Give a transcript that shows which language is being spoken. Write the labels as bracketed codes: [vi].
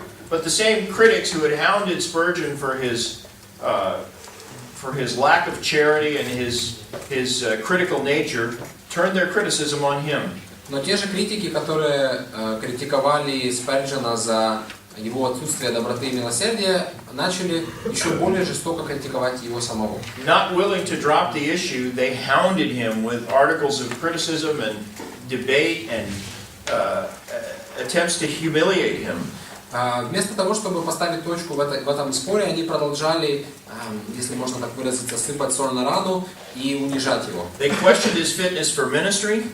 [en] But the same critics who had hounded Spurgeon for his lack of charity and his critical nature turned their criticism on him. [ru] Но те же критики, которые критиковали Сперджена за его отсутствие доброты и милосердия, начали еще более жестоко критиковать его самого. [en] Not willing to drop the issue, they hounded him with articles of criticism and debate and attempts to humiliate him. [ru] Вместо того, чтобы поставить точку в этом споре, они продолжали, если можно так выразиться, сыпать соль на рану и унижать его. [en] They questioned his fitness for ministry.